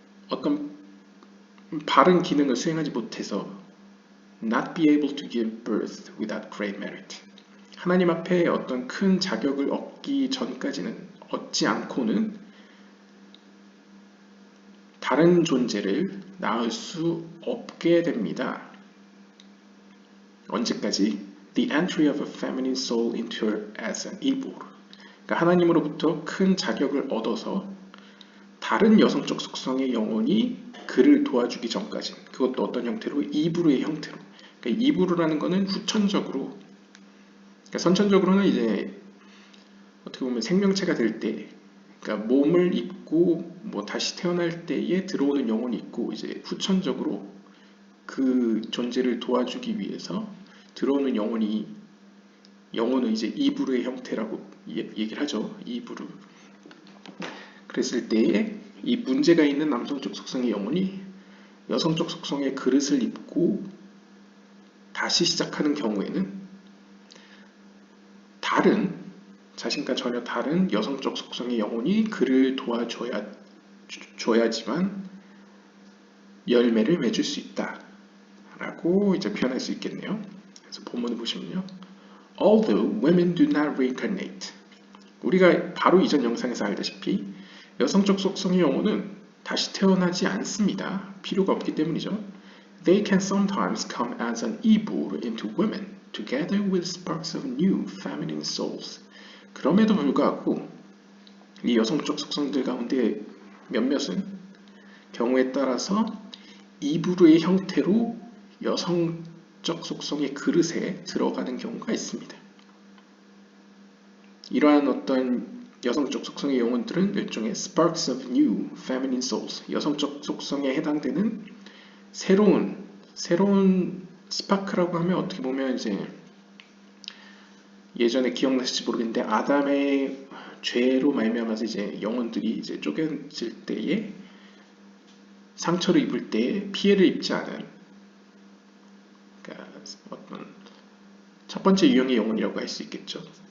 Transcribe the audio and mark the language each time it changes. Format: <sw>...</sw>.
<ko>어떤 바른 기능을 수행하지 못해서</ko> <en>not be able to give birth without great merit</en> <ko>하나님 앞에 어떤 큰 자격을 얻기 전까지는 얻지 않고는 다른 존재를 낳을 수 없게 됩니다. 언제까지?</ko> <en>The entry of a feminine soul into her as an ibur.</en> <ko>그러니까 하나님으로부터 큰 자격을 얻어서 다른 여성적 속성의 영혼이 그를 도와주기 전까지 그것도 어떤 형태로? 이브루의 형태로. 그러니까 이브루라는 것은 후천적으로 그러니까 선천적으로는 이제 어떻게 보면 생명체가 될 때 그러니까 몸을 입고 다시 태어날 때에 들어오는 영혼이 있고 이제 후천적으로 그 존재를 도와주기 위해서 들어오는 영혼은 이제 이브루의 형태라고 얘기를 하죠. 이브루. 그랬을 때에 이 문제가 있는 남성적 속성의 영혼이 여성적 속성의 그릇을 입고 다시 시작하는 경우에는 자신과 전혀 다른 여성적 속성의 영혼이 그를 도와줘야 줘야지만 열매를 맺을 수 있다 라고 이제 표현할 수 있겠네요. 그래서 본문을 보시면요.</ko> <en>Although women do not reincarnate.</en> <ko>우리가 바로 이전 영상에서 알다시피 여성적 속성의 영혼은 다시 태어나지 않습니다. 필요가 없기 때문이죠.</ko> <en>They can sometimes come as an ibur into women, together with sparks of new feminine souls.</en> <ko>그럼에도 불구하고 이 여성적 속성들 가운데 몇몇은 경우에 따라서 이브르의 형태로 여성적 속성의 그릇에 들어가는 경우가 있습니다. 이러한 어떤 여성적 속성의 영혼들은 일종의</ko> <en>sparks of new feminine souls,</en> <ko>여성적 속성에 해당되는 새로운 스파크라고 하면 어떻게 보면 이제 예전에 기억나실지 모르겠는데 아담의 죄로 말미암아서 이제 영혼들이 이제 쪼개질 때에 상처를 입을 때 피해를 입지 않은, 그러니까 어떤 첫 번째 유형의 영혼이라고 할 수 있겠죠.</ko>